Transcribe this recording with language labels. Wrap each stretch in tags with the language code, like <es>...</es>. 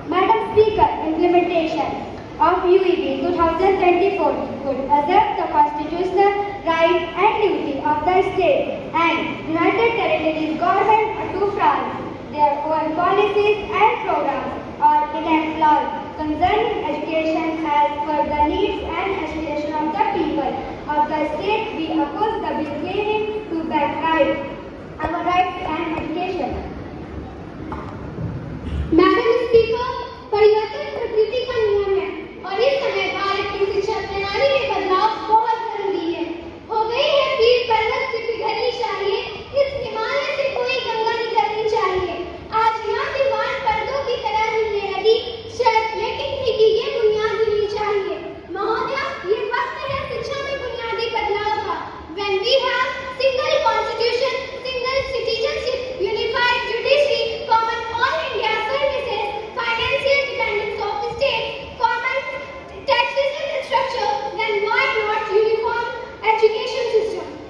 <en>Madam Speaker, implementation of UEB 2024 would assert the constitutional right and duty of the state and United Territories government to France their own policies and programs or enact laws concerning education as per the needs and aspirations of the people of the state. We oppose the bill claiming to back our rights and education. Madam speaker,</en> <hi>परिवर्तन प्रकृति का नियम है और इस समय भारत की शिक्षा प्रणाली में बदलाव बहुत जरूरी है। हो गई है पीर पर्वत से पिघलनी चाहिए, इस हिमालय से कोई गंगा निकलनी चाहिए। आज यहाँ दीवार पर्दों की तरह हिलने लगी, शर्त लेकिन थी कि ये बुनियाद हिलनी चाहिए। महोदया, ये वक्त है शिक्षा में बुनियादी बदलाव का।</hi> <en>When we have single constitution, single citizenship, unified judiciary, common all India services, financial independence of the state, common taxation structure, then why not uniform education system?</en>